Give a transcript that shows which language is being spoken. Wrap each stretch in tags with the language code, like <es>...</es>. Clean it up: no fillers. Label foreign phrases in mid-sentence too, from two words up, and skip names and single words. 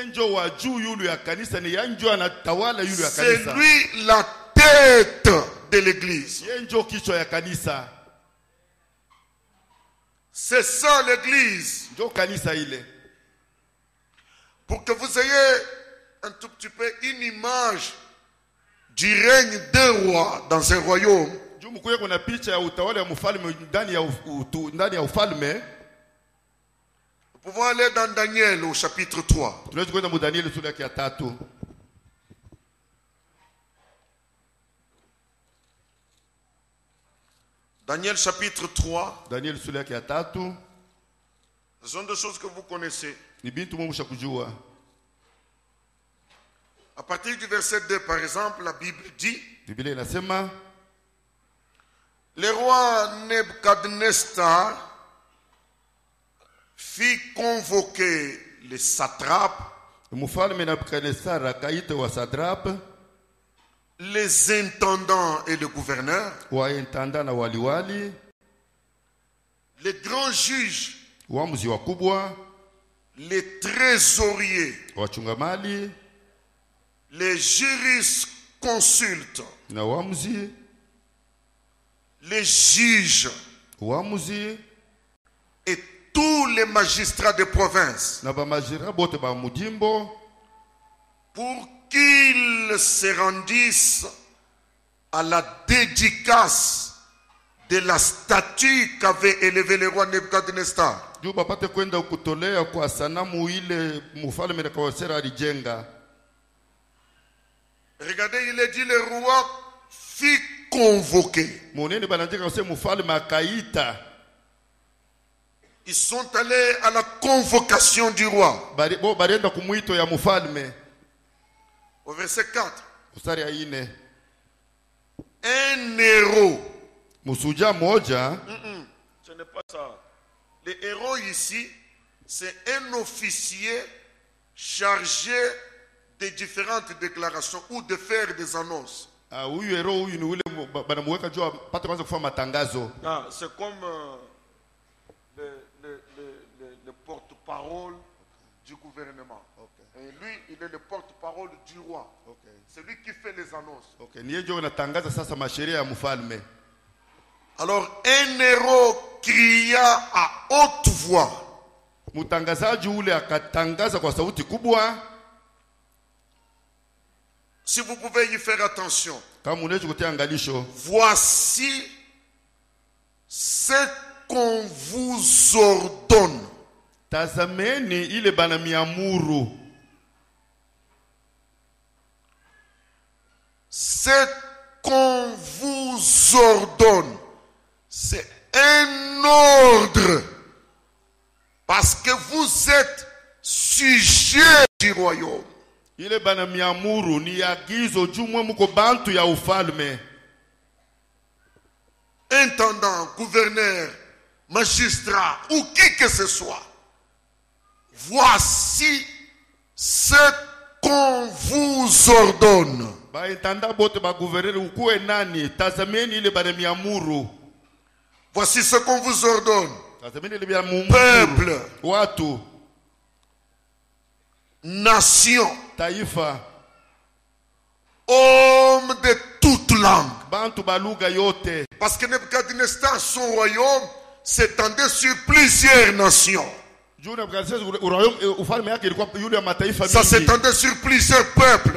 <fr>C'est lui la tête de l'église. C'est ça l'église. Pour que vous ayez un tout petit peu une image du règne d'un roi dans un royaume,</fr> <sw>Juu mkuye kuna picha ya utawala ya mfalme ndani ya ufalme.</sw> <fr>nous pouvons aller dans Daniel au chapitre 3.</fr> <sw>Tunaweza kwenda mu Danieli sura ya 3.</sw> <fr>Daniel chapitre 3.</fr> <sw>Danieli sura ya 3.</sw> <fr>Ce sont des choses que vous connaissez.</fr> <sw>Ni bintu mumusha kujua.</sw> <fr>À partir du verset 2, par exemple, la Bible dit:</fr> <sw>Biblia inasema</sw> <fr>le roi Nebuchadnezzar fit convoquer les satrapes,</fr> <sw>mfalme Nebukadnezar akaita wa satrape,</sw> <fr>les intendants et les gouverneurs,</fr> <sw>wa intendant na waliwali,</sw> <fr>les grands juges,</fr> <sw>waamuzi wakubwa,</sw> <fr>les trésoriers,</fr> <sw>wachunga mali,</sw> <fr>les jurisconsultes,</fr> <sw>na waamuzi,</sw> <fr>les juges</fr> <sw>waamuzi,</sw> <fr>et tous les magistrats de province,</fr> <sw>na ba majira bote ba mujimbo,</sw> <fr>pour qu'ils se rendissent à la dédicace de la statue qu'avait élevée le roi Nebuchadnezzar.</fr> <sw>juu bapate kwenda kutolea kwa sanamu ile mfalme Nebukadnezar alijenga.</sw> <fr>Regardez, il est dit le roi fit convoquer.</fr> <sw>Moneni banandika kusema mfalme akaita.</sw> <fr>Ils sont allés à la convocation du roi.</fr> <sw>Barienda kumwito ya mfalme.</sw> <fr>Au verset 4.</fr> <sw>Mstari ya 4.</sw> <fr>Un héros.</fr> <sw>Musuja moja.</sw> <fr>Ce n'est pas ça. Le héros ici, c'est un officier chargé de différentes déclarations ou de faire des annonces.</fr> <sw>Huyu hero huyu ni ule banamuweka juu apate kwanza kufanya matangazo.</sw> <fr>C'est comme le porte-parole du gouvernement. Et lui, il est le porte-parole du roi. C'est lui qui fait les annonces.</fr> <sw>Ni yeye anatangaza sasa masheria ya mfalme.</sw> <fr>Alors un héros cria à haute voix.</fr> <sw>Mtangazaji ule akatangaza kwa sauti kubwa.</sw> <fr>Si vous pouvez y faire attention.</fr> <sw>Kama unaweza kutia angalisho.</sw> <fr>Voici ce qu'on vous ordonne.</fr> <sw>Tazameni ile bana miamuru.</sw> <fr>Ce qu'on vous ordonne, c'est un ordre. Parce que vous êtes sujet du royaume.</fr> <sw>Ile bana miamuru ni agizo jumwe muko bantu ya ufalme.</sw> <fr>Intendant, gouverneur, magistrat ou qui que ce soit. Voici ce qu'on vous ordonne.</fr> <sw>Ba intendant bote ba gouverneur ukuwe nani tazameni ile bana miamuru.</sw> <fr>Voici ce qu'on vous ordonne.</fr> <sw>Tazameni ile bana miamuru.</sw> <fr>Peuple,</fr> <sw>watu,</sw> <fr>nation,</fr> <sw>taifa,</sw> <fr>hommes de toutes langues.</fr> <sw>bantu baluga yote.</sw> <fr>Parce que Nebuchadnezzar, son royaume, s'étendait sur plusieurs nations. Ça s'étendait sur plusieurs peuples.</fr>